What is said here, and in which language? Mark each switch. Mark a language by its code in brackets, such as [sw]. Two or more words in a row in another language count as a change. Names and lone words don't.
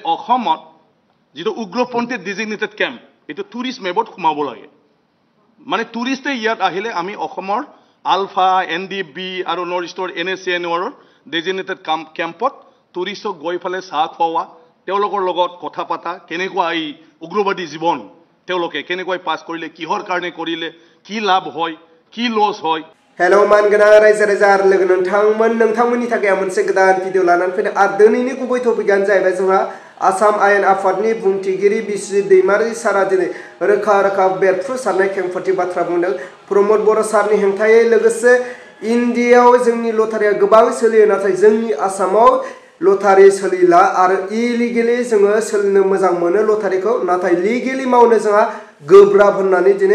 [as] অসমত যেটো উগ্ৰপন্থী [en] designated camp [as] এইটো [en] tourist map [as] সোমাব লাগে মানে টুৰিষ্টে ইয়াত আহিলে আমি অসমৰ আলফা এনডিবি আৰু [en] north east [as] NACNৰ [en] designated camp [as] টুৰিষ্টক গৈ ফালে চাহ খোৱা তেওঁলোকৰ লগত কথা পাতা কেনেকুৱা এই উগ্ৰবাদী জীৱন তেওঁলোকে কেনেকৈ পাছ কৰিলে কিহৰ কাৰণে কৰিলে কি লাভ হয় কি লছ হয় [brx] हेलौ मानगोनां रायजो राजा आरो लोगो नोंथांमोननि थाखाय मोनसे गोदान भिडिअ लानानै फैदों आरो दिनैनि गुबै टपिकआनो जाहैबाय जोंहा आसाम आयेन आफादनि बुंथिगिरि बिस्रि दैमारि सारा दिनै रोखा बेरफ्रुसारनाय खेंफोरथि बाथ्रा बुंदों प्रमद बर' सारनि हेंथायै लोगोसे इन्डियायाव जोंनि लटारिया गोबां सोलियो नाथाय जोंनि आसामाव लटारि सोलिला आरो इलिगेलि जोङो सोलिनो मोजां मोनो लटारिखौ नाथाय लिगेलि मावनो जोंहा गोब्राब होननानै दिनै